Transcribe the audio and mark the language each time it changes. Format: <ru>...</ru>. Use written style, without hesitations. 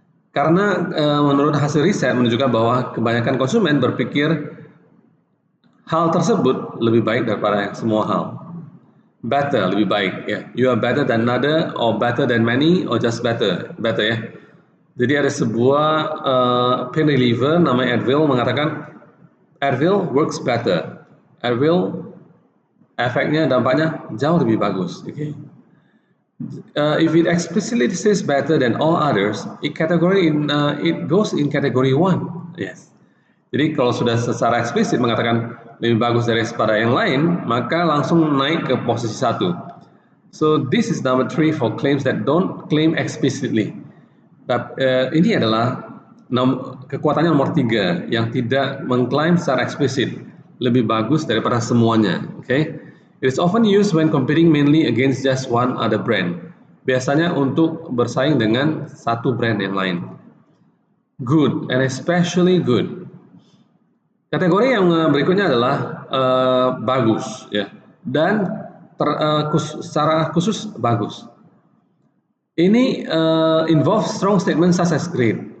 <id>Karena menurut hasil riset menunjukkan bahwa kebanyakan konsumen berpikir hal tersebut lebih baik daripada semua hal. Better, lebih baik ya.</id> <en>You are better than another, or better than many, or just better ya.</en> <id>Jadi ada sebuah pain reliever namanya Advil mengatakan</id> <en>Advil works better.</en> <id>Advil efeknya, dampaknya jauh lebih bagus.</id> <en>Okay. If it explicitly says better than all others, it goes in category 1. Yes.</en> <id>Jadi kalau sudah secara eksplisit mengatakan lebih bagus daripada yang lain, maka langsung naik ke posisi 1.</id> <en>So this is number 3 for claims that don't claim explicitly.</en> <id>Ini adalah kekuatannya nomor 3 yang tidak mengklaim secara eksplisit lebih bagus daripada semuanya.</id> <en>Okay? It is often used when competing mainly against just one other brand.</en> <id>Biasanya untuk bersaing dengan satu brand yang lain.</id> <en>Good and especially good.</en> <id>Kategori yang berikutnya adalah bagus ya, dan secara khusus bagus.</id> <en>Ini involve strong statement such as great.</en>